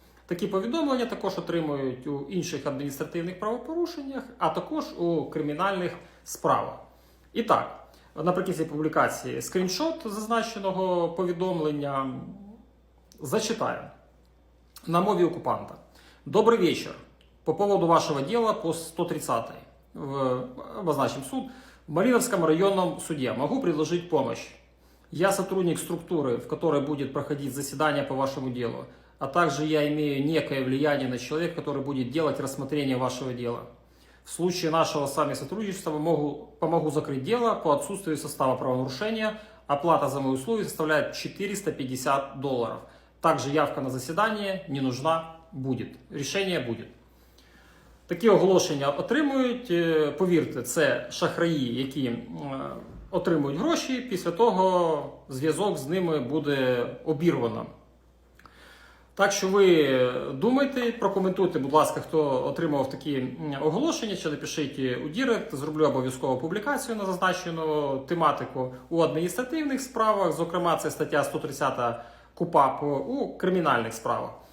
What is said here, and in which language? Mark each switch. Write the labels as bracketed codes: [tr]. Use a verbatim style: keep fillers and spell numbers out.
[uk] Такі повідомлення також отримують у інших адміністративних правопорушеннях, а також у кримінальних справах. І так, наприкінці публікації скріншот зазначеного повідомлення зачитаю. На мові окупанта. [ru] Добрый вечер. По поводу вашего дела по сто тридцать, в, обозначим суд, в Малиновском районном суде могу предложить помощь. Я сотрудник структуры, в которой будет проходить заседание по вашему делу, а также я имею некое влияние на человека, который будет делать рассмотрение вашего дела. В случае нашего с вами сотрудничества могу, помогу закрыть дело по отсутствию состава правонарушения. Оплата за мои услуги составляет четыреста пятьдесят долларов. Также явка на заседание не нужна будет. [uk] Рішення буде. Такі оголошення отримують. Повірте, це шахраї, які отримують гроші. Після того зв'язок з ними буде обірвано. Так що ви думайте, прокоментуйте, будь ласка, хто отримав такі оголошення, чи напишіть у Дірект, зроблю обов'язково публікацію на зазначену тематику у адміністративних справах, зокрема це стаття сто тридцять КУПАП у кримінальних справах.